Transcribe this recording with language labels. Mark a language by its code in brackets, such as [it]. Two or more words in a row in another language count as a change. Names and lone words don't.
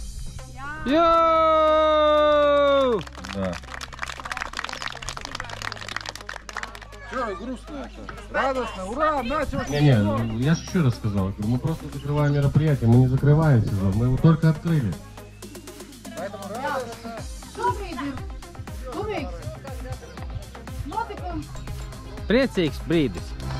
[lv] Jā! [ru] Да. Что грустно это? Радостно, ура, начал! Не, я же еще раз сказал, мы просто закрываем мероприятие, мы не закрываем сезон, мы его только открыли. [lv] Šobrīd ir skumīgs notikums. Priecīgs brīdis.